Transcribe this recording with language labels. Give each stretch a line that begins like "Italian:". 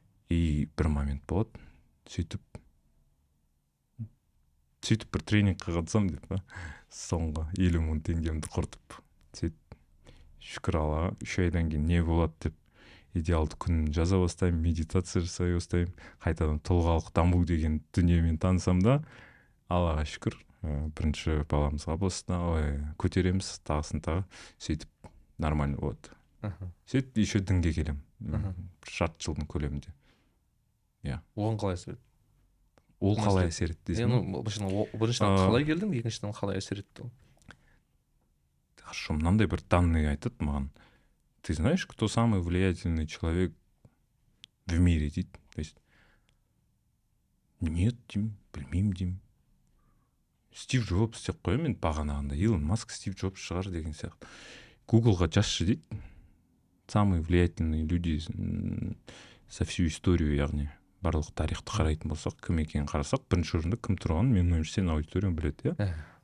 Kazakh: И бір момент болады, сөйтіп бір тренингқа қатысам деп, соңғы 50 000 теңгемді құртып, сөйтіп шүкір Аллаға 3 айдан кейін не болады деп идеалды күнін жаза бастаймын, медитация жасай бастаймын, қайтадан тұлғалық даму деген дүниемен танысам да, Аллаға шүкір, бірінші баламызға болсын, көтереміз, тағысын тағы, сөйтіп нормально болады. Сөйтіп еще дінге келем, жарты жылдың көлемінде. Оған қалай әсер етті? Ол қалай әсер етті дейсің? Біріншіден қалай келдің, екіншіден қалай әсер етті? Хорошо, мынандай бір данный айтады маған.
Russian: Ты знаешь, кто самый влиятельный человек в мире,
Kazakh: дейді?
Russian: То есть, нет,
Kazakh: деймін, білмеймін, деймін. Стив Джобс деп қоямын мен бағанағында. Илон Маск, Стив Джобс шығар деген сияқты. Гуглға жазшы дейді.
Russian: Самые влиятельные люди за всю историю,
Kazakh: яғни барлық тарихты қарайтын болсақ, кім екенін қарасақ, бірінші орында кім тұрғанын менің ойымша сен аудиторияң біледі, иә?